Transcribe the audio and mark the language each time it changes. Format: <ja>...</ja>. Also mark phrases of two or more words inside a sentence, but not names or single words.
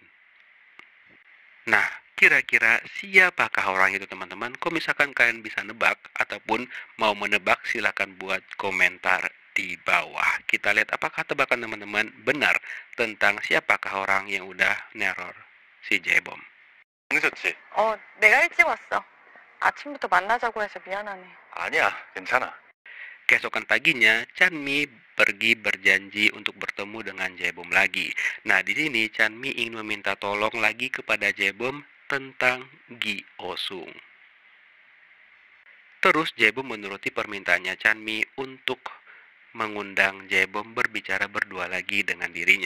<id>Nah, kira-kira siapakah orang itu teman-teman? Kalau misalkan kalian bisa nebak ataupun mau menebak silakan buat komentar di bawah. Kita lihat apakah tebakan teman-teman benar tentang siapakah orang yang udah neror si Jaebom.</id> <ko>늦었지? 내가 일찍 왔어. 아침부터 만나자고 해서 미안하네. 아니야, 괜찮아.</ko> <id>Keesokan paginya, Chanmi pergi berjanji untuk bertemu dengan Jaebom lagi. Nah, di sini Chanmi ingin meminta tolong lagi kepada Jaebom tentang Gi Osung. Terus Jaebom menuruti permintaannya Chanmi untuk mengundang Jaebom berbicara berdua lagi dengan dirinya.</id>